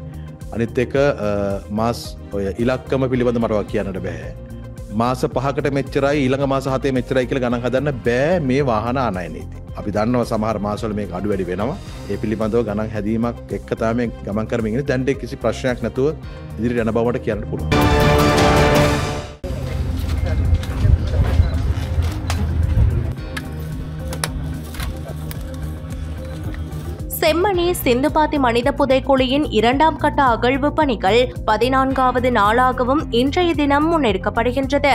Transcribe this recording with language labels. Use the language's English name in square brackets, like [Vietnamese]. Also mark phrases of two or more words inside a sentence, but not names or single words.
[Sinhala] අනිත් එක මාස් ඔය ඉලක්කම පිළිබඳ මට කියන්නට බෑ. මාස 5කට මෙච්චරයි ඊළඟ මාස 7 මෙච්චරයි කියලා ගණන් හදන්න බෑ මේ වාහන ආනයනයේදී. අපි දන්නවා සමහර මාසවල මේක අඩු වැඩි වෙනවා. ඒ පිළිබඳව ගණන් හැදීමක් එක්ක තමයි ගමන් කරමින් ඉන්නේ. දැන් කිසි ප්‍රශ්නයක් නැතුව ඉදිරියට යන බවට කියන්න පුළුවන්. [Tamil] செம்மணி சிந்துபாத்தி மனித புதைக்குழியின் 2ஆம் கட்ட அகழ்வு பணிகள் 14வது நாளாகவும் இன்றைய தினம் முன்னெடுக்கப்படுகின்றது.